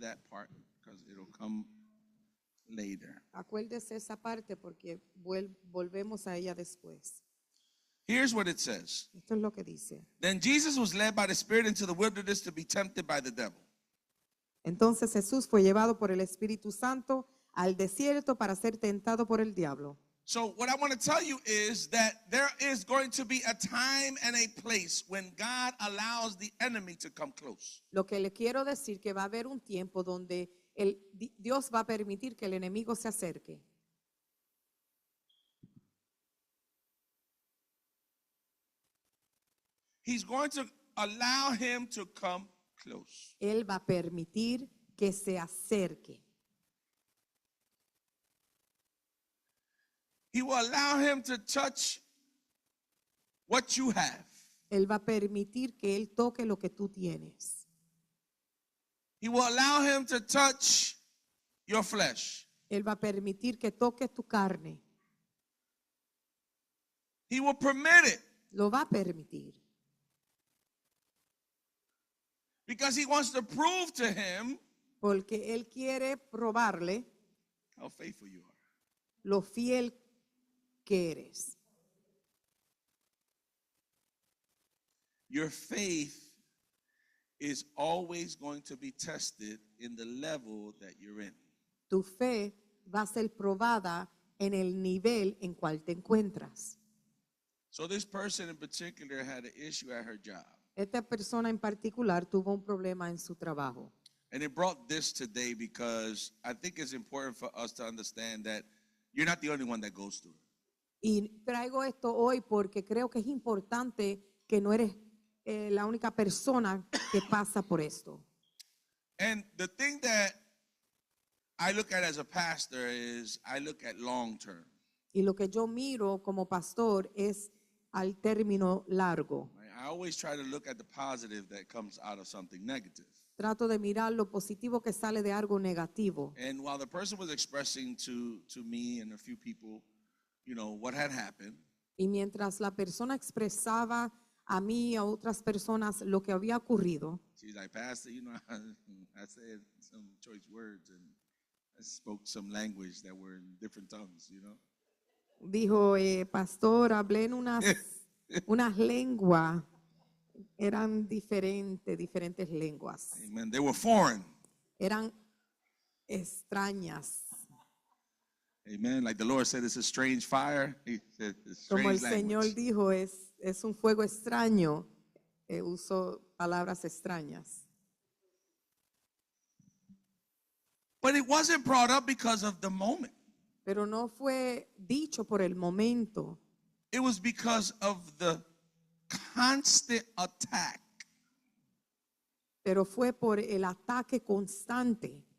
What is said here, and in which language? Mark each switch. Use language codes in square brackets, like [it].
[en] that part because it'll come later. [es] Acuérdese esa parte porque volvemos a ella después. [en] Here's what it says. [es] Esto es lo que dice. [en] Then Jesus was led by the Spirit into the wilderness to be tempted by the devil. [es] Entonces Jesús fue llevado por el Espíritu Santo al desierto para ser tentado por el diablo. [en] So what I want to tell you is that there is going to be a time and a place when God allows the enemy to come close. [es] Lo que le quiero decir que va a haber un tiempo donde Dios va a permitir que el enemigo se acerque. [en] He's going to allow him to come close. [es] Él va a permitir que se acerque. [en] He will allow him to touch what you have. [es] Él va a permitir que él toque lo que tú tienes. [en] He will allow him to touch your flesh. [es] Él va a permitir que toque tu carne. [en] He will permit it [es] Lo va a permitir. [en] because he wants to prove to him [es] Porque él quiere probarle [en] how faithful you are. [es] lo fiel que eres. [en] Your faith is always going to be tested in the level that you're in. [es] Tu fe va a ser probada en el nivel en cual te encuentras. [en] So this person in particular had an issue at her job. [es] Esta persona en particular tuvo un problema en su trabajo. [en] And it brought this today because I think it's important for us to understand that you're not the only one that goes through it. [es] Y traigo esto hoy porque creo que es importante que no eres la única persona que pasa por esto. [en] And the thing that I look at as a pastor is I look at long term. [es] Y lo que yo miro como pastor es al término largo. [en] Right? I always try to look at the positive that comes out of something negative. [es] Trato de mirar lo positivo que sale de algo negativo. [en] And while the person was expressing to me and a few people, you know, what had happened, [es] Y mientras la persona expresaba a mí y a otras personas lo que había ocurrido, [en] she's like, Pastor, you know, I said some choice words and I spoke some language that were in different tongues, you know. [es] dijo, pastor, hablé en unas lenguas, eran diferentes lenguas, [en] Amen. They were foreign. [es] eran extrañas. [en] Amen. Like the Lord said, it's a strange fire. He said, it's [es] Como el [en] strange [es] Señor [en] language. [es] dijo, es un fuego extraño. Uso palabras extrañas. [en] But it wasn't brought up because of the moment. [es] Pero no fue dicho por el momento. [en] It was because of the constant attack [es] Pero fue por el ataque constante